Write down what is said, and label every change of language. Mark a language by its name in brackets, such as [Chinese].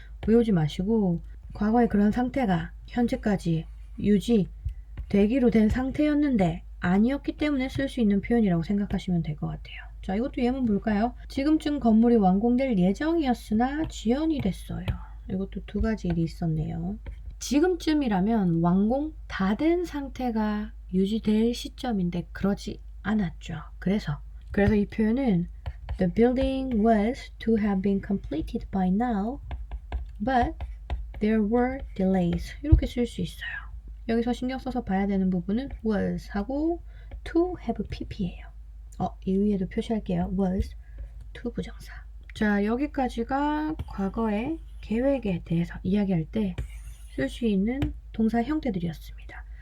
[Korean] 외우지 마시고 과거에 그런 상태가 현재까지 유지되기로 된 상태였는데 아니었기 때문에 쓸 수 있는 표현이라고 생각하시면 될 것 같아요. 자, 이것도 예문 볼까요? 지금쯤 건물이 완공될 예정이었으나 지연이 됐어요. 이것도 두 가지 일이 있었네요. 지금쯤이라면 완공 다 된 상태가 유지될 시점인데 그러지 않았죠. 그래서 이 표현은 [English] The building was to have been completed by now, but there were delays. [Korean] 이렇게 쓸 수 있어요. 여기서 신경 써서 봐야 되는 부분은 was 하고 to have pp예요. 이 위에도 표시할게요. was, to 부정사. 자, 여기까지가 과거의 계획에 대해서 이야기할 때 쓸 수 있는 동사 형태들이었습니다.